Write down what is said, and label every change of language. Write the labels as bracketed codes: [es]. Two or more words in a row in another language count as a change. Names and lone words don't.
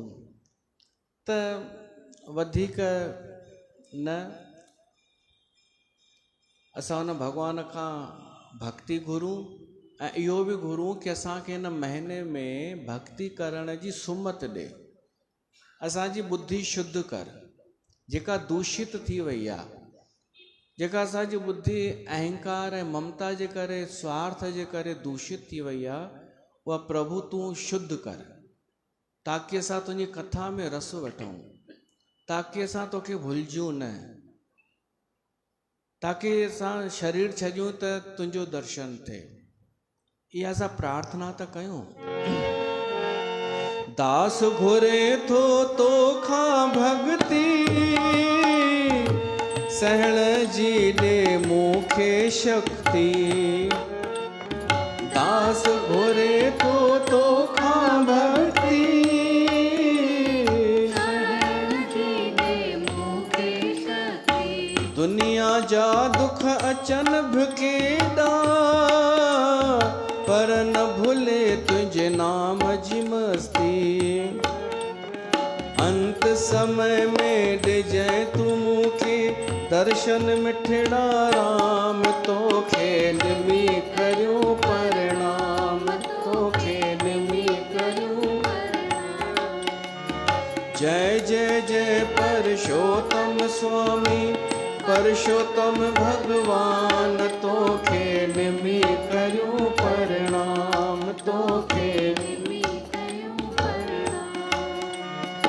[sd] त वधीक न असां हुन भगवान खां भक्ति घुरूं, ऐं इहो बि घुरूं कि असांखे हिन महीने में भक्ति करण जी सुमत ॾे, असांजी बुद्धि शुद्ध कर, जेका दूषित थी वई आहे, जेका असांजी बुद्धि अहंकार ऐं ममता जे करे, स्वार्थ जे करे दूषित थी वई आहे, उहा प्रभु तूं शुद्ध कर, ताकि असां तुंहिंजी कथा में रस वठूं, ताकि असां तोखे भुलिजूं न, ताकि असां शरीर छॾियूं त तुंहिंजो दर्शन थिए। इहा असां प्रार्थना त कयूं। दास घुरे थो तोखां भक्ति, सहण जी ॾे मूंखे शक्ति दास घुरे तो खां भक्ति सहण जी दे मूंखे शक्ति दुनिया जा दुख अचन भिकेड़ा पर न भूले तुझे नाम जी मस्ती अंत समय में ॾिजै तू मूंखे दर्शन मिठड़ा राम तोखे निमी करियो प्रणाम तोखे निमी करियो जय जय जय परशोत्तम स्वामी परशोत्तम भगवान तोखे निमी करियो प्रणाम तोखे निमी कयो प्रणाम